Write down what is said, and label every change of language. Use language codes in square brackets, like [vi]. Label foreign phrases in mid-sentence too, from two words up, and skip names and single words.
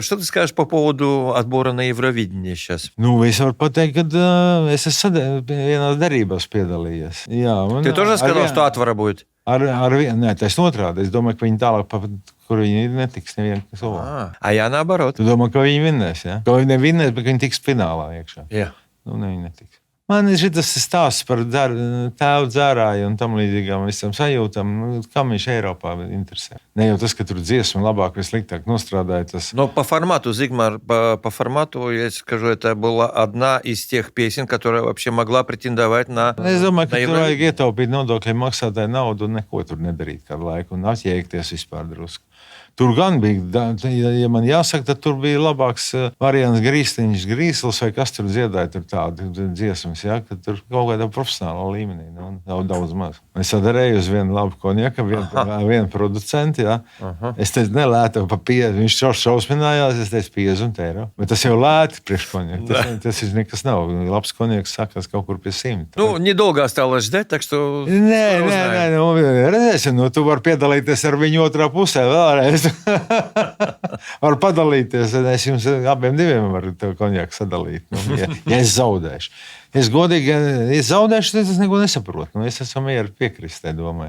[ru] Что ты скажешь по поводу отбора на Евровидение сейчас? [lv] Nu, es varu pateikt, ka es esmu vienās derībās piedalījies. Jā, [ru] Ты тоже сказал, что Atvara будет? [lv] Nē, tas otrādi. Es domāju, ka viņi tālāk, kur viņi netiks nevienu cilvēku. [ru] А я наоборот. [lv] Tu domā, ka viņi vinnēs, ja? Ka viņi nevinnēs, bet viņi tiks finālā iekšā. Jā. Nu, viņi netiks. Man ir šis stāsts par tēvu dzērāju un tam līdzīgām visam sajūtām, kam viņš Eiropā interesē. Ne jau tas, ka tur dziesma labāk vai sliktāk nostrādāja. Tas... [ru] Но по формату, Зигмар, по формату, я скажу, это была одна из тех песен, которая вообще могла претендовать на... [lv] Es domāju, ka tur vajag ietaupīt nodokļu maksātāju naudu un neko tur nedarīt kādu laiku un atjēgties vispār drusku. Tur gan bija, ja man jāsaka, tad tur bija labāks variants Grīsliņš, Grīsls vai kas tur dziedāja tur tādu dziesmas, ja, ka tur kaut kādā profesionālā līmenī, daudz maz. Es sadarēju uz vienu labu konjaku, vienu producentu, ja. Es teicu, nelētu pa 50, viņš šausminājās, es teicu 50 eiro. Bet tas jau lēti priekš konjaku, tas ir nekas nav. Labs konjaks sākās kaut kur pie 100. [ru] Ну, недолго осталось ждать, так что... [lv] Nē, redzēsim, tu vari piedalīties ar viņu otrā pusē vēlreiz. Var padalīties, un es jums abiem diviem varu to konjaku sadalīt, ja es zaudēšu. Es godīgi, ja es zaudēšu, tad es neko nesaprotu. Es esmu mieru piekrist, domāju.